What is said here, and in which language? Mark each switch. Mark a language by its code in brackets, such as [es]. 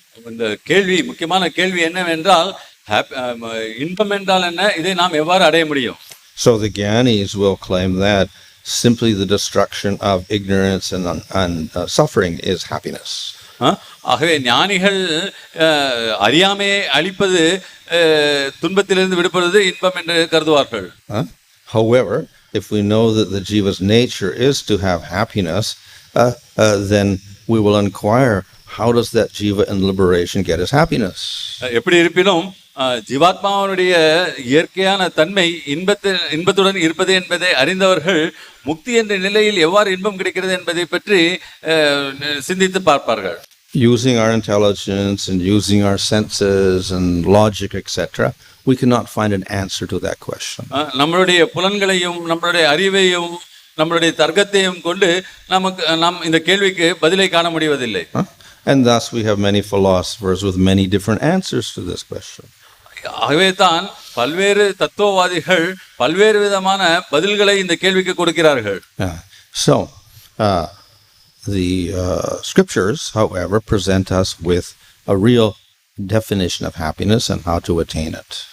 [ta] இந்த முக்கியமான கேள்வி என்னவென்றால் இன்பம் என்றால் என்ன, இதை நாம் எவ்வாறு அடைய முடியும்? [en] So the Gyanis will claim that simply the destruction of ignorance and suffering is happiness. [ta] ஆகவே ஞானிகள் அறியாமையை அழிப்பது துன்பத்திலிருந்து விடுபடுவது இன்பம் என்று கருதுவார்கள். [en] However, if we know that the jiva's nature is to have happiness, then we will inquire, how does that jiva in liberation get his happiness? [ta] எப்படி இருப்பினும் ஜீவாத்மாவுடைய இயற்கையான தன்மை இன்பத்துடன் இருப்பது என்பதை அறிந்தவர்கள் முக்தி என்ற நிலையில் எவ்வாறு இன்பம் கிடைக்கிறது என்பதை பற்றி சிந்தித்து பார்ப்பார்கள். [en] Using our intelligence and using our senses and logic, etc., we cannot find an answer to that question. [ta] நம்மளுடைய புலன்களையும் நம்மளுடைய அறிவையும் நம்மளுடைய தர்க்கத்தையும் கொண்டு நாம் இந்த கேள்விக்கு பதிலை காண முடிவதில்லை. [en] And thus we have many philosophers with many different answers to this question. [ta] ஆகவே தான் பல்வேறு தத்துவவாதிகள் பல்வேறு விதமான பதில்களை இந்த கேள்விக்கு கொடுக்கிறார்கள். [en] So the scriptures, however, present us with a real definition of happiness and how to attain it.